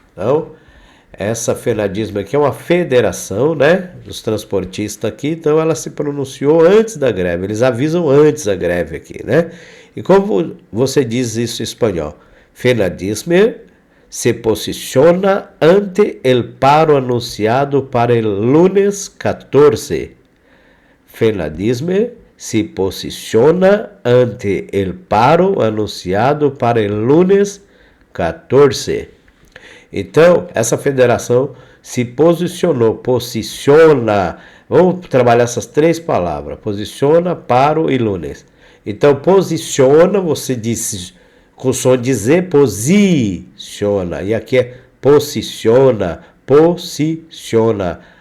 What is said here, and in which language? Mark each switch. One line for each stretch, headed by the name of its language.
Portuguese: Então, essa FENADISMER aqui é uma federação, né, dos transportistas aqui, então ela se pronunciou antes da greve, eles avisam antes da greve aqui, né? E como você diz isso em espanhol?
Spanish: FENADISMER se posiciona ante el paro anunciado para el lunes 14. FENADISMER se posiciona ante el paro anunciado para el lunes 14.
Portuguese: Então, essa federação se posicionou, posiciona. Vamos trabalhar essas três palavras: posiciona, paro e lunes. Então, posiciona, você disse com o som de Z, posiciona. E aqui é posiciona, posiciona.